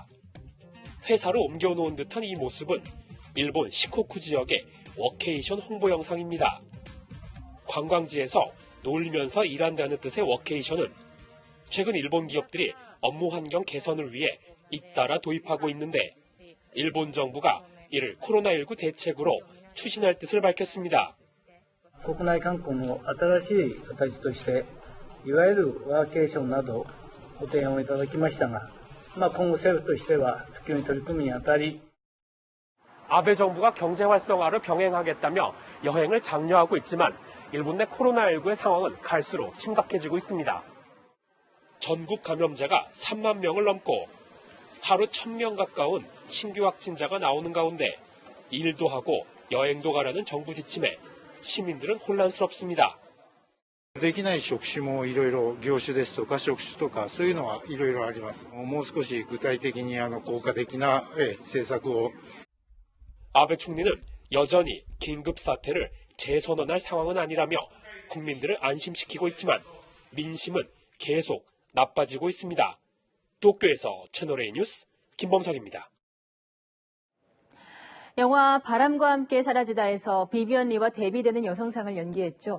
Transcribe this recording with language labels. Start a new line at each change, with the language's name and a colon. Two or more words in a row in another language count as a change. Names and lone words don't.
Korean: 회사로 옮겨놓은 듯한 이 모습은 일본 시코쿠 지역의 워케이션 홍보 영상입니다. 관광지에서 놀면서 일한다는 뜻의 워케이션은 최근 일본 기업들이 업무 환경 개선을 위해 잇따라 도입하고 있는데 일본 정부가 이를 코로나19 대책으로 추진할 뜻을 밝혔습니다.
Japanese: 国内観光の新しい形として、いわゆるワーケーションなどご提案をいただきましたが、今後政府としては普及に取り組むにあたり、
Korean: 아베 정부가 경제 활성화를 병행하겠다며 여행을 장려하고 있지만 일본 내 코로나19의 상황은 갈수록 심각해지고 있습니다. 전국 감염자가 3만 명을 넘고 하루 1,000명 가까운 신규 확진자가 나오는 가운데 일도 하고 여행도 가라는 정부 지침에 시민들은 혼란스럽습니다.
Japanese: できない職種もいろいろ業種ですとか職種とかそういうのはいろいろあります。もう少し具体的に効果的な政策を
Korean: 아베 총리는 여전히 긴급 사태를 재선언할 상황은 아니라며 국민들을 안심시키고 있지만 민심은 계속 나빠지고 있습니다. 도쿄에서 채널A 뉴스 김범석입니다. 영화 바람과 함께 사라지다에서 비비언 리와 대비되는 여성상을 연기했죠.